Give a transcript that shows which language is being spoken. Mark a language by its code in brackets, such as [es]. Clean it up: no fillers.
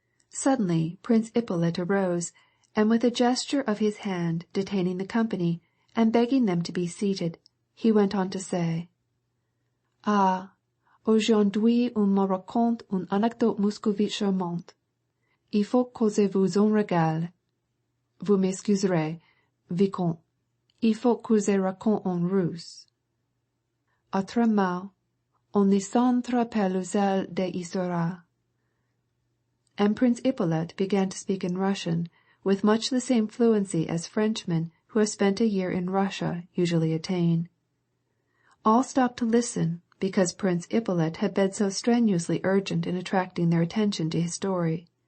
[en] Suddenly Prince Ippolit arose, and with a gesture of his hand detaining the company, and begging them to be seated, he went on to say, [fr] "Ah, aujourd'hui on me raconte une anecdote muscovite charmante. Il faut que je vous en régale. Vous m'excuserez, vicomte. Il faut que je raconte en russe. Autrement, on ne s'entre pas le zèle de l'histoire." [en] And Prince Ippolit began to speak in Russian, with much the same fluency as Frenchmen who have spent a year in Russia usually attain. All stopped to listen, because Prince Ippolit had been so strenuously urgent in attracting their attention to his story.